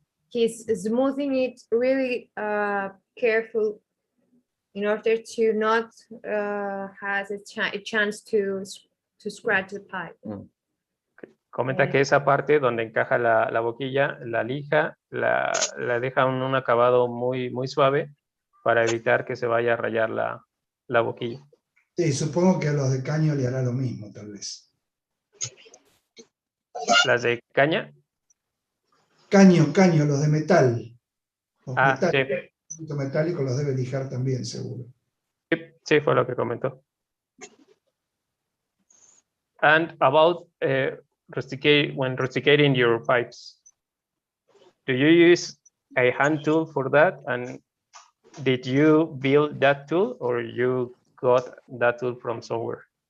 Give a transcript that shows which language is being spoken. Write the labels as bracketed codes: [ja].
[en] He's smoothing it really careful in order to not have a chance to scratch the pipe. [es] Comenta que esa parte donde encaja la boquilla, la lija, la deja un acabado muy, muy suave para evitar que se vaya a rayar la boquilla. Sí, supongo que a los de caño le hará lo mismo, tal vez. ¿Las de caña? Caño, los de metal. Los Ah, metálicos los debe lijar también, seguro. Sí, fue lo que comentó. [en] And about when rusticating your pipes, do you use a hand tool for that? And did you build that tool or you got that tool from somewhere?